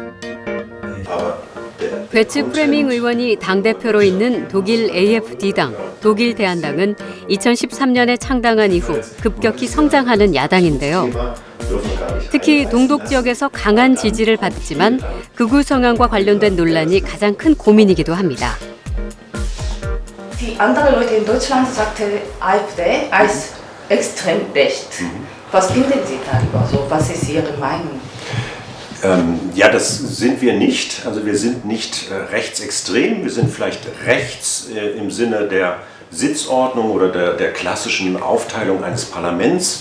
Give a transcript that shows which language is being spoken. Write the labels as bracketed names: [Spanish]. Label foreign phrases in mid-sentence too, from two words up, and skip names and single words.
[Korean] 베츠 프레밍 의원이 당대표로 있는 독일 AfD당, 독일 대한당은 2013년에 창당한 이후 급격히 성장하는 야당인데요. 특히 동독 지역에서 강한 지지를 받지만 극우 성향과 관련된 논란이 가장 큰 고민이기도 합니다. [German] Die andere Leute in Deutschland sagten AfD als extrem recht. Was finden Sie darüber? So, was ist Ihre Meinung? Ja, das sind wir nicht. Also wir sind nicht rechtsextrem. Wir sind vielleicht rechts im Sinne der Sitzordnung oder der klassischen Aufteilung eines Parlaments.